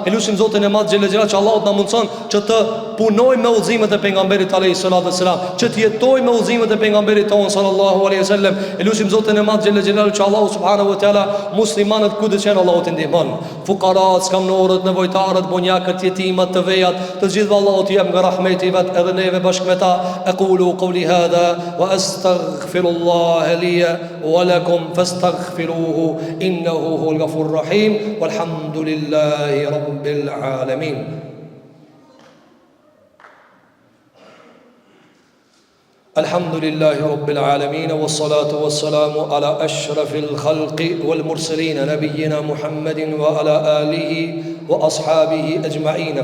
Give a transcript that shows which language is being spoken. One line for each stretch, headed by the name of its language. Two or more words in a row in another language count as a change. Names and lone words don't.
Albanian: E lutim Zotin e Madh
Arabic: جل جلاله
Albanian: që Allahu na mundson që të punojmë me udhëzimet e pejgamberit
Arabic: عليه الصلاة والسلام,
Albanian: që të jetojmë me udhëzimet e pejgamberit ton
Arabic: صلى الله عليه وسلم.
Albanian: E lutim Zotin e Madh
Arabic: جل جلاله
Albanian: që Allahu
Arabic: سبحانه وتعالى
Albanian: muslimanët ku të qenë Allahu të ndihmon, fuqarat, skamnorët, nevojtarët, bonjakët, jetimat, të vejat, të gjithë Allahu të jap nga rahmeti vet edhe neve bashkë me ta.
Arabic: أقول قولي هذا وأستغفر الله لي ولكم فاستغفروه إنه هو الغفور الرحيم والحمد لله رب العالمين. الحمد لله رب العالمين والصلاة والسلام على أشرف الخلق والمرسلين نبينا محمد وعلى آله وأصحابه أجمعين.